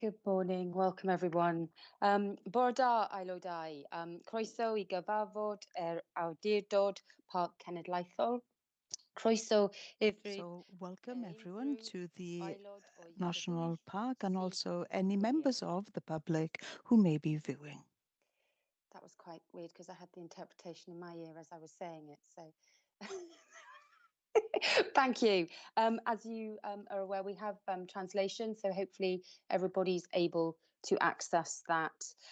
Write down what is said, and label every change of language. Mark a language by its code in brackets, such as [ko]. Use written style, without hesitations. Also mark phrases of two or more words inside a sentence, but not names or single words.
[en] Good morning, welcome everyone. [cy] Bore da aelodau, croeso I gyfarfod awdurdod Parc Cenedlaethol. Croeso [en] So welcome everyone to the [cy] aelod o'i [en] National [cy] grybwyll [en] Park and [cy] sydd [en] also any [cy] yn [en] members [cy] gwylio. [en] of the public who may be viewing. That was quite weird because I had the interpretation in my ear as I was saying it, so thank you. As you are aware, we have translation, so hopefully everybody's able to access that.